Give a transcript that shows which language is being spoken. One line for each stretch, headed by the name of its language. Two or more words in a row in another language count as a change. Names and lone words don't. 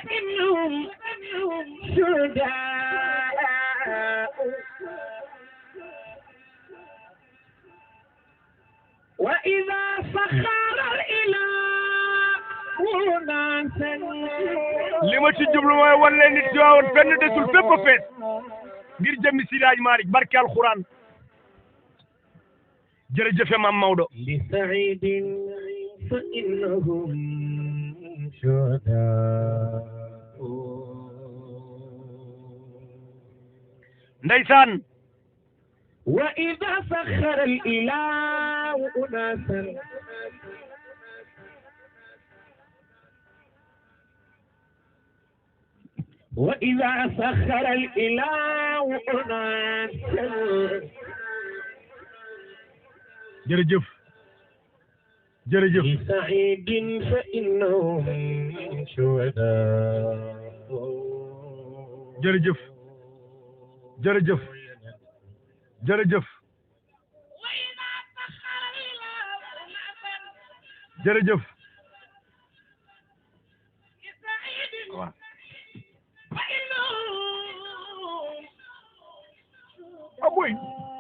Arabic: وإذا سخر الإله ناسا
Wolof: li ma ci jublu mooy wan leen nit Tiwaawan fenn desul fépp a fees ngir jëmmi Seydi Hadji Malick barke alxuraan jërëjëf Mame Maodo
Arabic: لسعيد فإنهم شهداء
Wolof: ndeysaan
Arabic: وإذا سخر الإله أناسا وإذا سخر الإله أناسا
Wolof: jërëjëf jërëjëf
Arabic: لسعيد فإنهم شهداء
Wolof: jërëjëf jërëjëf jërëjëf jërëjëf waaw aboy